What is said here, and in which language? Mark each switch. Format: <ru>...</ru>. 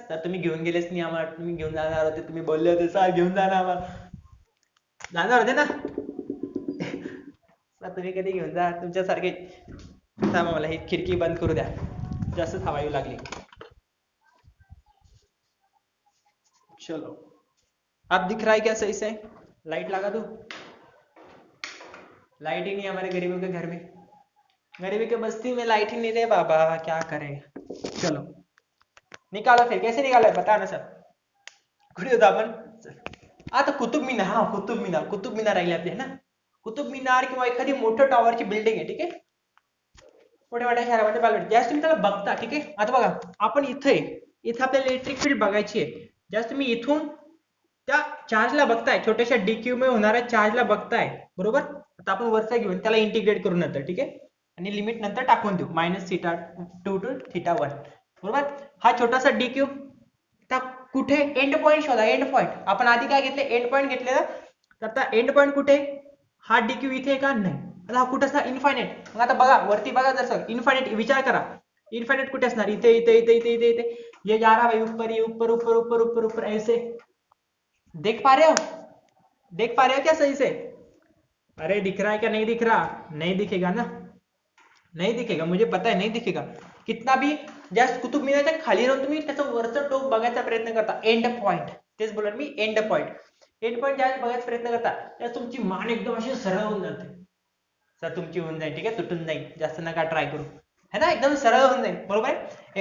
<mr>तर तुम्ही घेऊन गेलेच नाही आम्हाला, तुम्ही घेऊन जाणार होते, तुम्ही बोलले होते सर घेऊन जाणार आम्हाला, जाणार होते ना सर तुम्ही कधी घेऊन जा तुमच्यासारखे. थांबा मला ही खिडकी बंद करू द्या, जास्त हवा येऊ लागली.</mr> <hi>चलो अब दिख रहा है क्या सही से, लाइट लगा दो. लाइट ही नहीं हमारे गरीबों के घर में, गरीबी के बस्ती में लाइट ही नहीं दे बाबा, क्या करें. चलो निकालो फिर, कैसे निकालो बता ना सर.</hi> <mr>कुठे होतो आपण आता, कुतुब मिनार. हा कुतुब मिनार राहिले आपले ना. कुतुब मिनार किंवा एखादी मोठं टॉवरची बिल्डिंग आहे, ठीक आहे, मोठ्या मोठ्या शहरामध्ये पाहिजे ज्यावेळेस तुम्ही त्याला बघता, ठीक आहे. आता बघा आपण इथे आपल्याला इलेक्ट्रिक फील्ड बघायची आहे, ज्यावेळेस तुम्ही इथून त्या चार्जला बघताय, छोट्याशा डीक्यू मध्ये होणाऱ्या चार्जला बघताय, बरोबर. आता आपण वरचा घेऊन त्याला इंटिग्रेट करू नंतर, ठीक आहे, आणि लिमिट नंतर टाकून देऊ -θ2 to θ1, बरोबर. हा छोटासा डीक्यू कुठे एंड पॉइंट शोधा, एंड पॉइंट. आपण आधी काय घेतले, एंड पॉइंट घेतलेलं. तर आता एंड पॉइंट कुठे, हा डीक्यू इथे का नाही. आता हा कुठे असणार, इन्फायनाइट. मग आता बघा वरती बघा जसं इन्फायनाइट, विचार करा इन्फायनाइट कुठे असणार, इथे इथे इथे इथे इथे इथे.</mr> <hi>ये जा रहा भाई ऊपर, ये ऊपर ऊपर ऊपर ऊपर ऊपर ऐसे. देख पा रहे हो, देख पा रहे हो क्या सही से. अरे दिख रहा है क्या, नहीं दिख रहा, नहीं दिखेगा ना, नहीं दिखेगा, मुझे पता है नहीं दिखेगा. कितना भी</hi> <mr>ज्या कुतुब मिनारच्या खाली राहून तुम्ही त्याचं वरचं टोक बघायचा प्रयत्न करता, एंड पॉइंट, तेच बोलणार मी, एंड पॉइंट. एंड पॉइंट ज्यावेळेस बघायचा प्रयत्न करता त्यावेळेस तुमची मान एकदम अशी सरळ होऊन जाते. सर तुमची होऊन जाईल, ठीक आहे, तुटून जाईल, जास्त नका ट्राय करू,</mr> <hi>है ना,</hi> <mr>एकदम सरळ होऊन जाईल, बरोबर आहे.</mr>